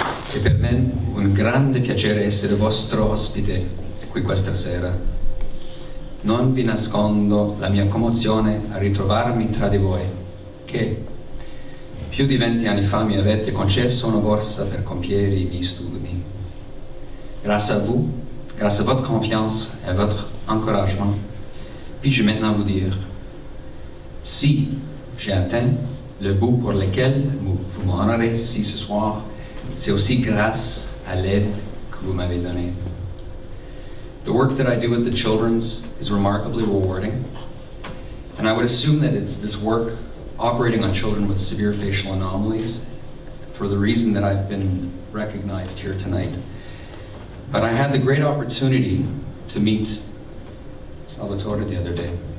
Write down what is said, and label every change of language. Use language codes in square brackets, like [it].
[it] È per me un grande piacere essere vostro ospite qui questa sera. Non vi nascondo la mia commozione a ritrovarmi tra di voi, che più di 20 anni fa mi avete concesso una borsa per compiere i miei studi. [fr] Grâce à vous, grâce à votre confiance et votre encouragement, puis-je maintenant vous dire, si j'ai atteint le but pour lequel vous m'honorez ici ce soir, c'est aussi grâce à l'aide que vous m'avez donnée. [en] The work that I do with the children's is remarkably rewarding, and I would assume that it's this work operating on children with severe facial anomalies for the reason that I've been recognized here tonight. But I had the great opportunity to meet Salvatore the other day.